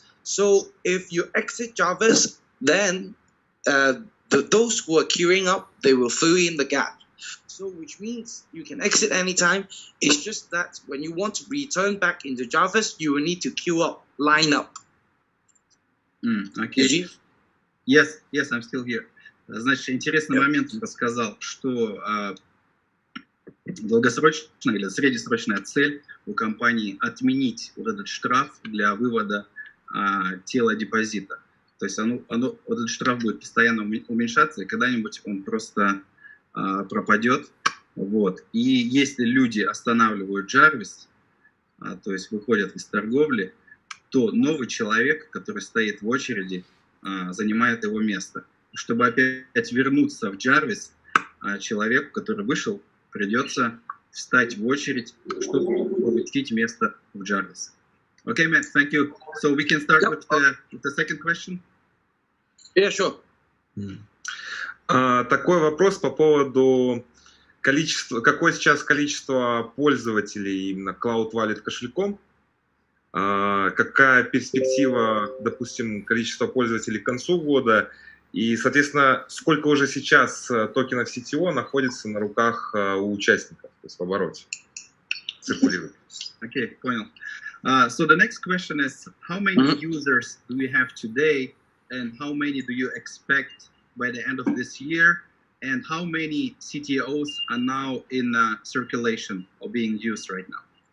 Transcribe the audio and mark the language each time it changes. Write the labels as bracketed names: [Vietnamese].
[English] So if you exit Jarvis, then those who are queuing up, they will fill in the gap. So which means you can exit anytime. It's just that when you want to return back into Jarvis, you will need to queue up, line up. Okay. Yes, I'm still here. [Russian] Значит, интересный момент он рассказал, что долгосрочная или среднесрочная цель у компании отменить вот этот штраф для вывода тела депозита. То есть вот этот штраф будет постоянно уменьшаться, и когда-нибудь он просто пропадет. Вот. И если люди останавливают Jarvis, то есть выходят из торговли, то новый человек, который стоит в очереди, занимает его место. Чтобы опять вернуться в Jarvis, человеку, который вышел, придется встать в очередь, чтобы получить место в Jarvis. [English] Okay, Matt, thank you. So we can start with the second question. Yeah, sure. [Russian] Такой вопрос по поводу количества. Какое сейчас количество пользователей именно Cloud Wallet кошельком? Какая перспектива, допустим, количества пользователей к концу года? И, соответственно, сколько уже сейчас токенов CTO находится на руках у участников, то есть в обороте, циркулирует? Okay, понял. [English] So the next question is, how many users do we have today, and how many do you expect by the end of this year, and how many CTOs are now in circulation or being used right now?